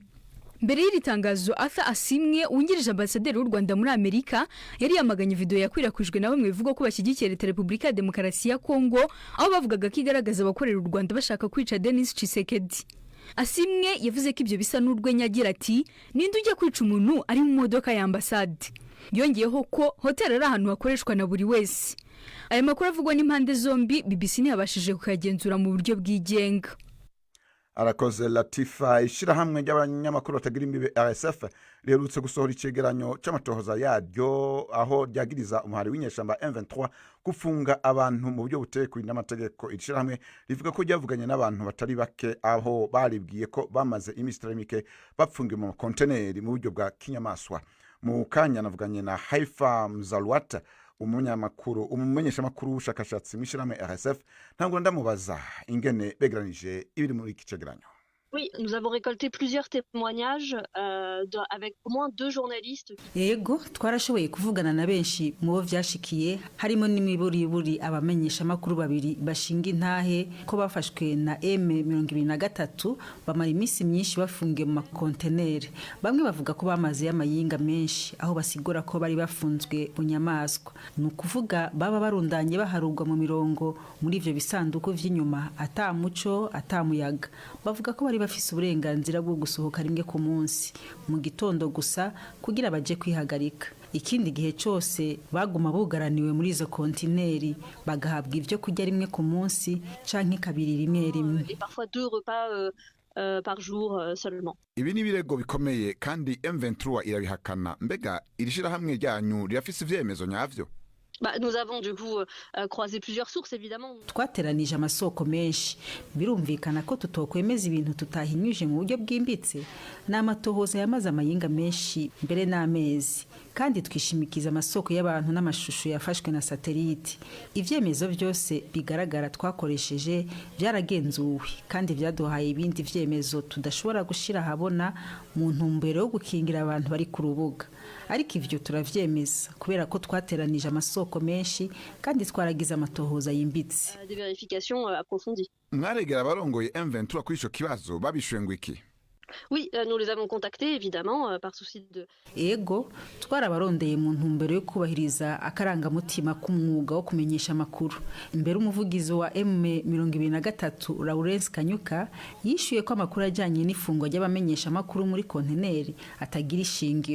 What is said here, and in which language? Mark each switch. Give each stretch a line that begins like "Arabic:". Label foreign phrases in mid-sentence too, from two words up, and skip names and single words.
Kinyarwanda: Mbere y'iri tangazo, Arthur Asimwe wungirije ambasaderi w'u Rwanda muri Amerika yari yamaganye video yakwirakwijwe na bamwe bivuga ko bashyigikiye leta Repubulika ya Demokarasi ya Kongo, aho bavugaga ko igaragaza abakorera u Rwanda bashaka kwica Denis Tshisekedi. Asimwe yavuze ko ibyo bisa n'urwenya, agira ati ninde ujya kwica umuntu ari mu modoka ya ambasade. Yongeyeho ko hotel ari ahantu hakoreshwa na buri wese. Aya makuru avugwa n'impande zombi, BBC ntiyabashije kuyagenzura mu buryo bwigenga. Arakoze Latifa.
Rundi: Ishirahamwe ry'abanyamakuru batagira imbibe RSF riherutse gusohora icegeranyo c'amatohoza yaryo, aho ryagiriza umuhari w'inyeshamba M23 gufunga abantu mu buryo butekwe n'amategeko. Ishirahamwe rivuga ko ryavuganye n'abantu batari bake, aho baribwiye ko bamaze iminsi mike bapfungiwe mu konteneri mu buryo bwa kinyamaswa. Mu kanya navuganye na Haifa Mzalwat, umumenyesha makuru w'ubushakashatsi mu ishirahamwe RSF. Ntabwo ndamubaza ingene begeranije ibiri muri iki cegeranyo.
French: Oui, nous avons récolté plusieurs témoignages avec au moins 2 journalistes.
Rundi: Yego, twarashoboye kuvugana na benshi mu bo vyashikiye, harimo n'imiburiburi abamenyesha makuru babiri bashinga intahe ko bafashwe na M23 bamara iminsi myinshi bafungiye mu makonteneri. Bamwe bavuga ko bamaze y'amayinga menshi, aho basigura ko bari bafunzwe bunyamaswa. Nukuvuga baba barundanye baharugwa mu mirongo muri ivyo bisanduku vy'inyuma, ata muco ata muyaga. Bavuga ko bari bafise uburenganzira bwo gusohoka rimwe ku munsi mu gitondo gusa kugira baje kwihagarika. Ikindi gihe cyose baguma bugaraniwe muri izo kontineri, bagahabwa ivyo kurya rimwe ku munsi canke kabiri rimwe rimwe.
French: Et parfois 2 repas par jour seulement.
Rundi: Ibi ni birego bikomeye kandi M23 irabihakana. Mbega irishira hamwe ryanyu rirafise ivyemezo nyavyo?
French: Nous avons du coup croisé plusieurs sources évidemment.
Rundi: Twateranije amasoko menshi, birumvikana ko tutokwemeza ibintu tutahinyuje mu buryo bwimbitse. N'amatohoza yamaze amayinga menshi mbere n'amezi, kandi twishimikiza amasoko y'abantu n'amashusho yafashwe na satellite. Ivyemezo byose bigaragara twakoresheje byaragenzuwe, kandi byaduhaye ibindi vyemezo tudashobora gushira habona mu ntumbero yo gukingira abantu bari ku rubuga. Ariko ivyo turavyemeza kubera ko twateranije amasoko menshi kandi twaragize amatohoza yimbitse.
French: Des vérifications approfondies.
Rundi: Mwaregera abarongoye M23 kuri ico kibazo babishuye ngo iki?
French: Oui, nous les avons contactés évidemment par souci de.
Rundi: ego twarabarondeye mu ntumbero yo kubahiriza akarangamutima k'umwuga wo kumenyesha amakuru. Imbere umuvugizi wa M23 Lawrence Kanyuka yishuye ko amakuru ajyanye n'ifungwa ry'abamenyesha amakuru muri konteneri atagira ishingiro.